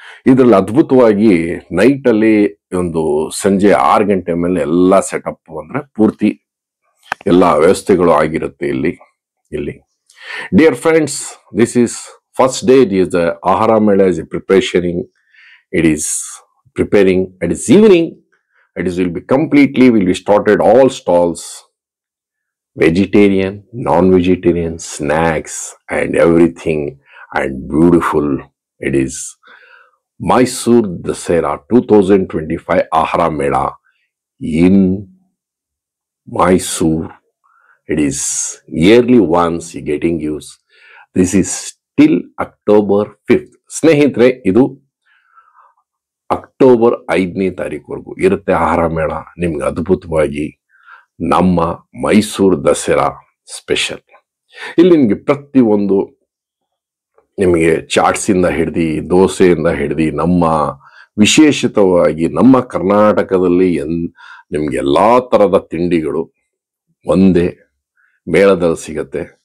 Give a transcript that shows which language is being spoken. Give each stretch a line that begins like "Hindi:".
Kannada: ಇದರಲ್ಲಿ ಅದ್ಭುತವಾಗಿ ನೈಟ್ ಅಲ್ಲಿ ಒಂದು ಸಂಜೆ 6 ಗಂಟೆ ಮೇಲೆ ಎಲ್ಲ ಸೆಟಪ್ ಅಂದ್ರೆ ಪೂರ್ತಿ ಎಲ್ಲ ವ್ಯವಸ್ಥೆಗಳು ಆಗಿರುತ್ತೆ ಇಲ್ಲಿ.
English: Dear friends, this is first day. It is the Ahara Mela is ಪ್ರಿಪರೇಷನಿಂಗ್. It is preparing. It is evening. It will be started all stalls, vegetarian, non-vegetarian, snacks and everything, and beautiful. It is Mysore Dasara 2025 Ahara Mela in Mysore. It is yearly once getting used. This is till October 5th.
Kannada: ಸ್ನೇಹಿತರೆ, ಇದು October 5ನೇ ತಾರೀಕುವರೆಗೂ ಇರುತ್ತೆ ಆಹಾರ ಮೇಳ. ನಿಮ್ಗೆ ಅದ್ಭುತವಾಗಿ ನಮ್ಮ Mysuru Dasara special. ಇಲ್ಲಿ ನಿಮ್ಗೆ ಪ್ರತಿಯೊಂದು ನಿಮಗೆ ಚಾಟ್ಸ್ ಇಂದ ಹಿಡ್ದು, ದೋಸೆಯಿಂದ ಹಿಡ್ದು, ನಮ್ಮ ವಿಶೇಷಿತವಾಗಿ ನಮ್ಮ ಕರ್ನಾಟಕದಲ್ಲಿ ನಿಮ್ಗೆ ಎಲ್ಲಾ ತರದ ತಿಂಡಿಗಳು ಒಂದೇ ಮೇಳದಲ್ಲಿ ಸಿಗತ್ತೆ.